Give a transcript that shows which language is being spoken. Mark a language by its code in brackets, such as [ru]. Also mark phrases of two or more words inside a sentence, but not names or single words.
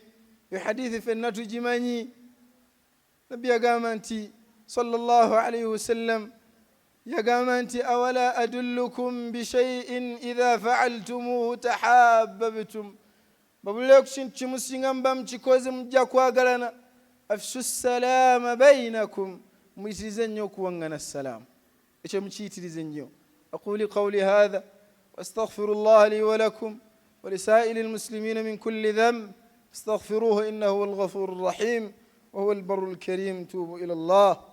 [lg] Yo hadithi fenna tugimanyi. Nabbi yagamba nti [ar] صلى الله عليه وسلم, [lg] yagamba nti [ar] أولا أدلكم على شيء إذا فعلتموه تحاببتم, [lg] babulire ku kintu kimusinga muba mukikoze mujja kwagalana. [ar] أفشوا السلام بينكم, [lg] muyitirize nnyo okuwaŋŋana salaamu, ekyo mukiyitirize nnyo. [ar] أقول قولي هذا وأستغفر الله لي ولكم ولسائر المسلمين من كل ذنب استغفروه إنه هو الغفور الرحيم وهو البر الكريم. توبوا إلى الله.